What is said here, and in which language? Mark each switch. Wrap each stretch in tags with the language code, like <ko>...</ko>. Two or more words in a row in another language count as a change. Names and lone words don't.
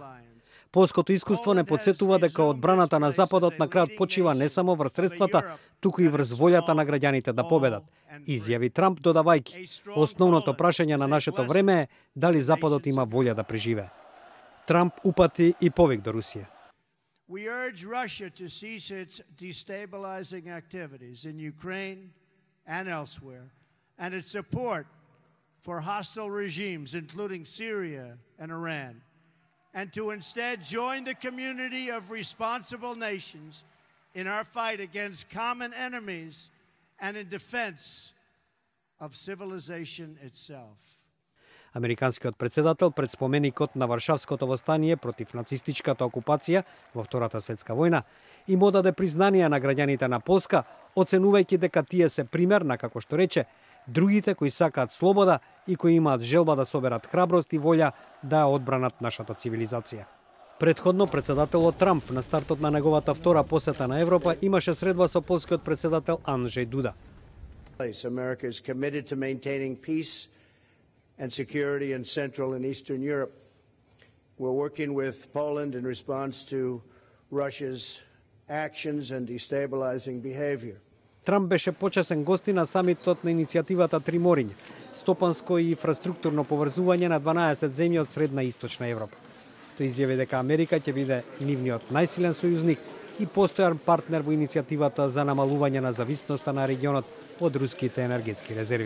<mk>Полското искуство не подсетува дека одбраната на Западот на крајот почива не само врз средствата, туку и врз волјата на граѓаните да победат, изјави Трамп додавајќи: основното прашање на нашето време е дали Западот има волја да преживее. Трамп упати и повик до Русија.</mk> <en>We urge Russia to cease its destabilizing activities in Ukraine and elsewhere, and its support for hostile regimes, including Syria and Iran, and to instead join the community of responsible nations in our fight against common enemies and in defense of civilization itself.</en> <mk>Американскиот председател пред споменикот на Варшавското востание против нацистичката окупација во Втората светска војна им одаде признание на граѓаните на Полска, оценувајќи дека тие се пример на, како што рече, другите кои сакаат слобода и кои имаат желба да соберат храброст и волја да ја одбранат нашата цивилизација. Предходно председателот Трамп на стартот на неговата втора посета на Европа имаше средба со полскиот председател Анджеј Дуда.</mk> <en>America is committed to maintaining peace and security in Central and Eastern Europe. We're working with Poland in response to Russia's actions and destabilizing behavior.</en> <mk>Трамп беше почесен гости на самитот на иницијативата Три мориња, стопанско и инфраструктурно поврзување на 12 земји од Средна и Источна Европа. Тој изјави дека Америка ќе биде нивниот најсилен сојузник и постојан партнер во иницијативата за намалување на зависноста на регионот од руските енергетски резерви.</mk>